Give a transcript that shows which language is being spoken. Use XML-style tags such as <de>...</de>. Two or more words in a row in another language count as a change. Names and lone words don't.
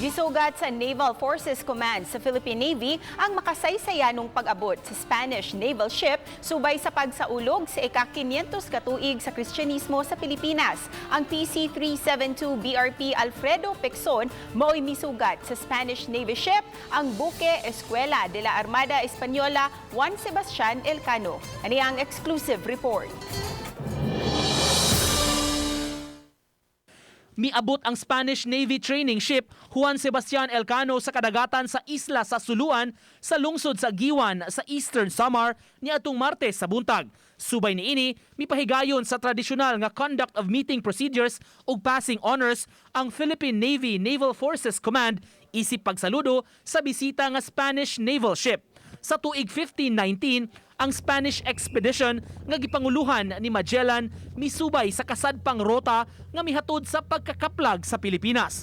<ceb>Misugat sa Naval Forces Command sa Philippine Navy ang makasaysaya nung pag-abot sa</ceb> <en>Spanish naval ship</en> <ceb>subay sa pagsaulog sa ika-500 katuig sa Kristyanismo sa Pilipinas. Ang PC-372 BRP Alfredo Pecson mao'y misugat sa</ceb> <en>Spanish Navy ship</en> <ceb>ang buke Escuela de la Armada Española Juan Sebastian Elcano. Ani ang</ceb> <en>exclusive report.</en> <ceb>Miabot ang</ceb> <en>Spanish Navy training ship</en> <ceb>Juan Sebastian Elcano sa kadagatan sa isla sa Suluan sa lungsod sa Giwan sa Eastern Samar niadtong Martes sa buntag. Subay niini, mipahigayon sa tradisyonal nga</ceb> <en>conduct of meeting procedures</en> <ceb>ug</ceb> <en>passing honors</en> <ceb>ang Philippine Navy Naval Forces Command isip pagsaludo sa bisita nga</ceb> <en>Spanish naval ship.</en> <ceb>Sa tuig 1519, ang</ceb> <en>Spanish expedition</en> <ceb>nga gipanguluhan ni Magellan misubay sa kasadpang rota nga mihatod sa pagkakaplag sa Pilipinas.</ceb>